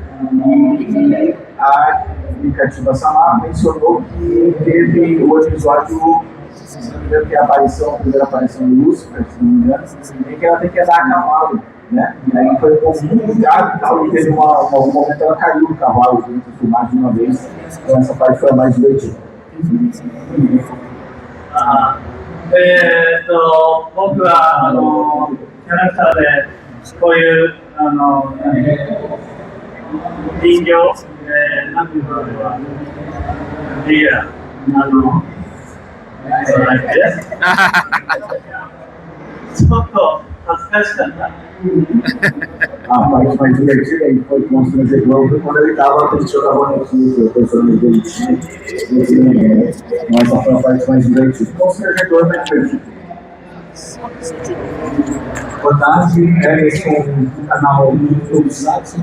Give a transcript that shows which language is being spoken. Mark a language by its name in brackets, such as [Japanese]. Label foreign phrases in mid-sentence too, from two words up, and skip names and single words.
[Portuguese] E a Mikachiba Sama mencionou que teve o episódio, que é a primeira aparição do Lúcifer, se não me engano, em que ela tem que andar a cavalo, né? E aí foi um pouco complicado e tal, e teve um momento ela caiu do cavalo durante a filmagem de uma vez, então essa parte foi a mais divertida. [Japanese] 僕はキャラクターでこういう人形、なんていうのかな、いや、ちょっと恥ずかしかった。 [Portuguese] A parte mais divertida aí foi constrangedor foi quando ele estava tentando a bonequinha, que o personagem dele tinha. Mas essa foi a parte mais divertida. Constrangedor, mas divertido. Boa tarde, Ellison, do canal YouTube Saxon.